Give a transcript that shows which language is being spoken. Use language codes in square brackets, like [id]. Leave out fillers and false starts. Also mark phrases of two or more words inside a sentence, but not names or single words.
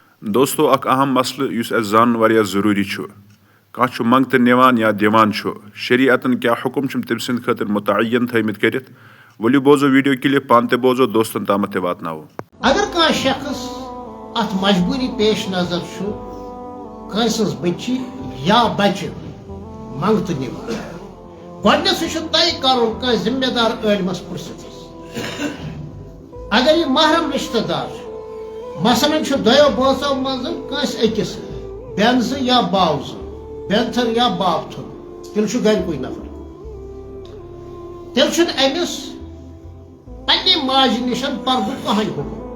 [ks] دوستو اخ اہم مسئلہ اس زان واریاہ ضروری کانٛہہ منگتہٕ نِوان یا دِوان شریعتن کیا حکم تم سند خاطر متعین تھٲمٕتۍ کٔرِتھ ؤلِو بوزو ویڈیو کلپ پان تہِ بوزو دوستن تامتھ تہِ واتناوو. اگر کانٛہہ شخص ات مجبوری پیش نظر کٲنٛسہِ بچی یا بچہ منگتہٕ نِوان گۄڈنیٚتھٕے چھُ طے کرُن کٲنٛسہِ ذمہ دار عٲلمس پرژھِتھ اگر یہ محرم رشتہ دار مثلاً دۄیو بٲژو منٛز کٲنٛسہِ أکِس بیٚنزٕ یا باوزٕ بیٚنتھٕر یا بابتھٕر تیٚلہِ چھُ گرِکُے نفر تیٚلہِ چھُنہٕ أمِس پننہِ ماجہِ نِش پردُک کٕہٕنۍ حکم.